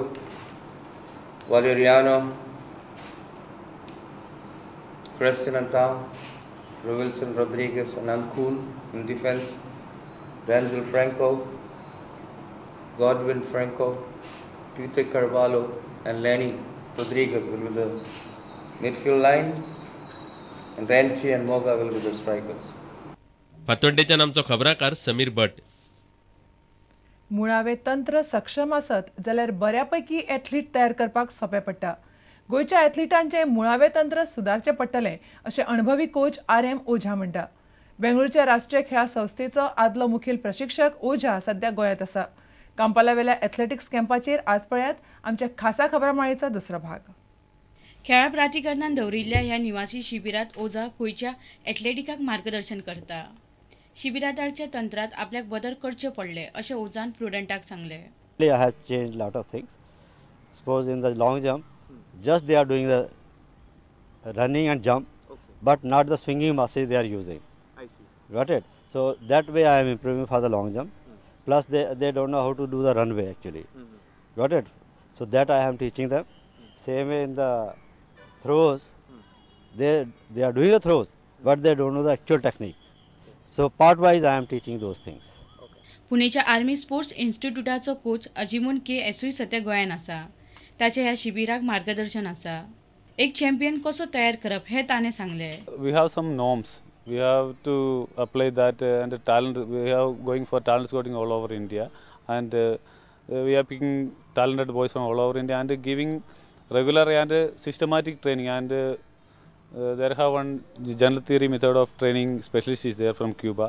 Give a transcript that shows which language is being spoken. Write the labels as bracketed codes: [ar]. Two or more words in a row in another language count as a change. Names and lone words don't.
[en] Valeriano, Crescent and Town, Wilson Rodriguez and Ankul in defense. Denzel Franco, Godwin Franco, Peter Carvalho and Lenny Rodriguez will be the midfield line. And Renchi and Moga will be the strikers. [kok] फातोड्डेच्यान आमचो खबराकार समीर भट. मुळावें तंत्र सक्षम आसत जाल्यार बऱ्यापैकी एथलीट तयार करपाक सोंपें पडटा. गोंयच्या एथलीटांचें मुळावें तंत्र सुदारचें पडटलें अशें अणभवी कोच RM ओझा म्हणटा. बेंगळूरच्या राष्ट्रीय खेळा संस्थेचो आदलो मुखेल प्रशिक्षक ओझा सध्या गोंयांत आसा. कांपालावेल्या एथलेटिक्स कॅम्पाचेर आज पळयात आमच्या खासा खबरामाळेचो दुसरो भाग. खेळा प्राधिकरणान दवरिल्ल्या ह्या निवासी शिबिरात ओझा गोंयच्या एथलेटिकांक मार्गदर्शन करता. शिबिरादारच्या तंत्रात आपल्याक बदल करचे पडले अशें ओझान प्रुडंटाक सांगले. [en] I have changed lot of things. Suppose in the long jump, just they are doing the running and jump, but not the swinging muscles they are using. I see. Got it? So that way I am improving for the long jump. Plus they don't know how to do the runway actually. Got it? So that I am teaching them. Same way in the throws, they are doing the throws, but they don't know the actual technique. So part wise I am teaching those things. [kok] पुणेच्या आर्मी स्पोर्ट्स इन्स्टिट्यूटाचो कोच अजिमून KSV सध्या गोंयान आसा. ताचे ह्या शिबिराक मार्गदर्शन आसा. एक चॅम्पियन कसो तयार करप हे ताणे सांगले. [en] We have some norms. We have to apply that and the talent. We have going for talent scouting all over India, and we are picking talented boys from all over India and giving regular and systematic training. And there have one general theory method of training specialist is there from Cuba.